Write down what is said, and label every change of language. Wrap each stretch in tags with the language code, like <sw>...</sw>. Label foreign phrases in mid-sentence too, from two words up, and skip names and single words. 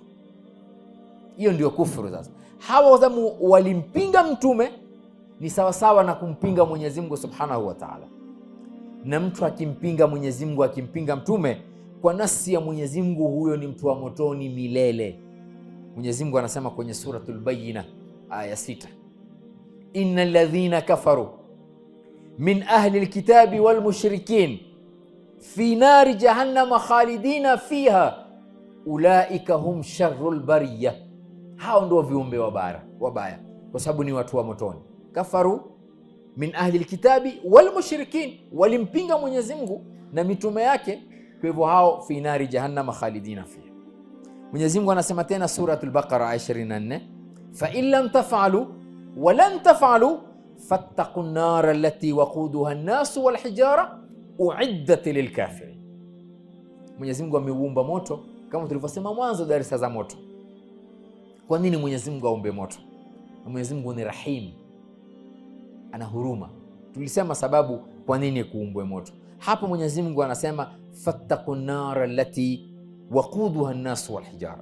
<sw>Hiyo ndio kufru. Sasa hawa wazamu walimpinga mtume, ni sawasawa na kumpinga Mwenyezi Mungu</sw> <ar>سبحانه وتعالى.</ar> <sw>Na mtu akimpinga Mwenyezi Mungu, akimpinga mtume, kwa nasi ya Mwenyezi Mungu, huyo ni mtu wa motoni milele. Mwenyezi Mungu anasema kwenye suratul Bayyina aya 6,</sw> <ar>إن الذين كفروا من أهل الكتاب والمشركين في نار جهنم خالدين فيها أولئك هم شر البرية.</ar> <sw>Hao ndio viumbe wabaya, kwa sababu ni watu wa motoni.</sw> <ar>كفروا من أهل الكتاب والمشركين,</ar> <sw>walimpinga Mwenyezi Mungu na mitume yake, kwa hivyo hao</sw> <ar>في نار جهنم خالدين فيها.</ar> <sw>Mwenyezi Mungu anasema tena suratul Baqara 24,</sw> <ar>فإن لم تفعلوا ولن تفعلوا فاتقوا النار التي وقودها الناس والحجارة أعدت للكافرين.</ar> <sw>Mwenyezi Mungu ameuumba moto kama tulivyosema mwanzo darasa za moto. Kwa nini Mwenyezi Mungu aumbe moto? Mwenyezi Mungu ni rahim, ana huruma. Tulisema sababu kwa nini kuumbwe moto. Hapo Mwenyezi Mungu anasema</sw> <ar>فاتقوا النار التي وقودها الناس والحجارة.</ar>